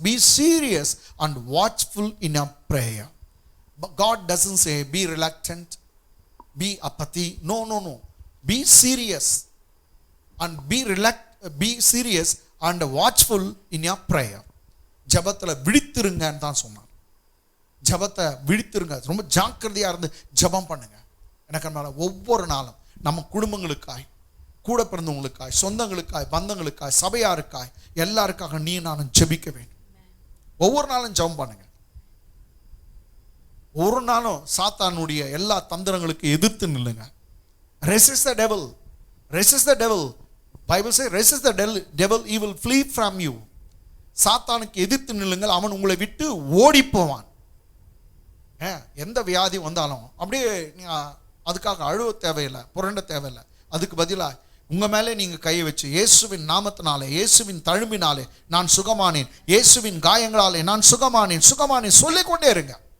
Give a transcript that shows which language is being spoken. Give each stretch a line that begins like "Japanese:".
English: Be serious and watchful in your prayer. But God doesn't say be reluctant, be apathy. No. Be serious and be serious and watchful in your prayer.
Tamil: ஜெபத்துல விழித்திருங்கன்னு தான் சொன்னார். ஜெபத்தை விழித்திருங்க, ரொம்ப ஜாக்கிரதையா இருந்து ஜெபம் பண்ணுங்க. எனக்கு ஒவ்வொரு நாளும் நம்ம குடும்பங்களுக்காய், கூட பிறந்தவங்களுக்காய், சொந்தங்களுக்காய், பந்தங்களுக்காய், சபையாருக்காய், எல்லாருக்காக நீ நானும் ஜெபிக்க வேண்டும். ஒவ்வொரு நாளும் ஜெபம் பண்ணுங்க. ஒரு நாளும் சாத்தானுடைய எல்லா தந்திரங்களுக்கு எதிர்த்து நில்லுங்க.
English: Resist the devil. Bible says resist the devil, he will flee from you.
Tamil: சாத்தானுக்கு எதிர்த்து நில்லுங்கள், அவன் உங்களை விட்டு ஓடி போவான். எந்த வியாதி வந்தாலும் அப்படியே அதுக்காக அழுவ தேவையில்லை, புரண்ட தேவையில்லை. அதுக்கு பதிலாக உங்க மேலே நீங்க கையை வச்சு இயேசுவின் நாமத்தினாலே, இயேசுவின் தழும்பினாலே நான் சுகமானேன், இயேசுவின் காயங்களாலே நான் சுகமானேன் சுகமானேன் சொல்லிக்கொண்டே இருங்க.